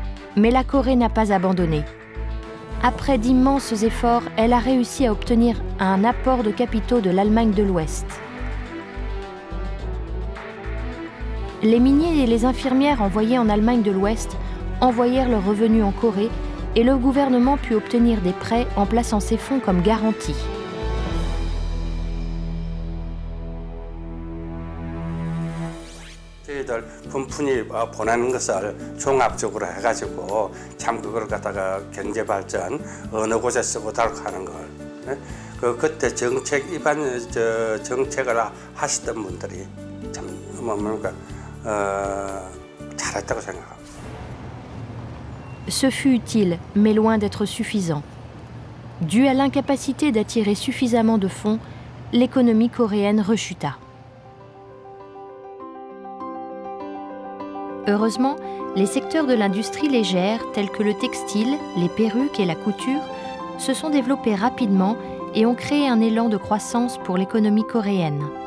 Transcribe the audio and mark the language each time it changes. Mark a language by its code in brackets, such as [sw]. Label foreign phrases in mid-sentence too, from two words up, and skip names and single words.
[fr] Mais la Corée n'a pas abandonné. Après d'immenses efforts, elle a réussi à obtenir un apport de capitaux de l'Allemagne de l'Ouest. Les miniers et les infirmières envoyés en Allemagne de l'Ouest envoyèrent leurs revenus en Corée et le gouvernement put obtenir des prêts en plaçant ces fonds comme garantie. [ko] 저희들 분푼이 보내는 것을 종합적으로 해가지고 참 그걸 갖다가 경제 발전 어느 곳에 쓰고 하는 걸 그때 정책 입안 정책을 하시던 분들이 참 뭔가 잘했다고 생각합니다. [fr] Ce fut utile, mais loin d'être suffisant. Dû à l'incapacité d'attirer suffisamment de fonds, l'économie coréenne rechuta. Heureusement, les secteurs de l'industrie légère, tels que le textile, les perruques et la couture, se sont développés rapidement et ont créé un élan de croissance pour l'économie coréenne.